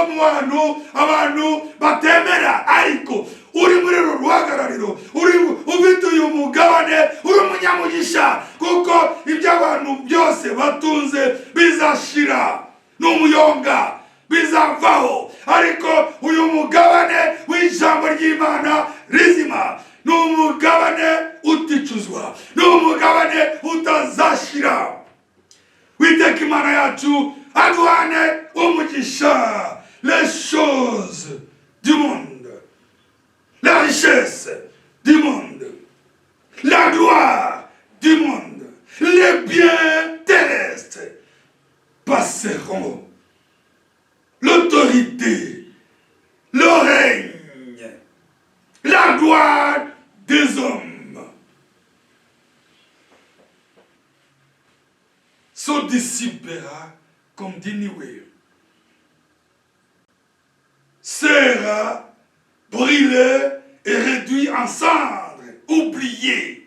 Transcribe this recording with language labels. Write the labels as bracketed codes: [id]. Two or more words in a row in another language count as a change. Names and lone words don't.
[rw] mu bantu abantu batemera, ariko uri muri ruhagarariro, uri ufite uyu mugabane, uri umunyamugisha, kuko ibyo abantu byose batunze bizashira, n'umuyonga bizavaho, ariko uyu mugabane w'ijambo ry'Imana rizima ni umugabane uticuzwa, ni umugabane utazashira. Witeka Imana yacu aduhane umugisha. [fr] Les choses du monde, la richesse du monde, la gloire du monde, les biens terrestres passeront. L'autorité, le règne, la gloire des hommes se dissipera comme des nuées, sera brûlé et réduit en cendres, oublié.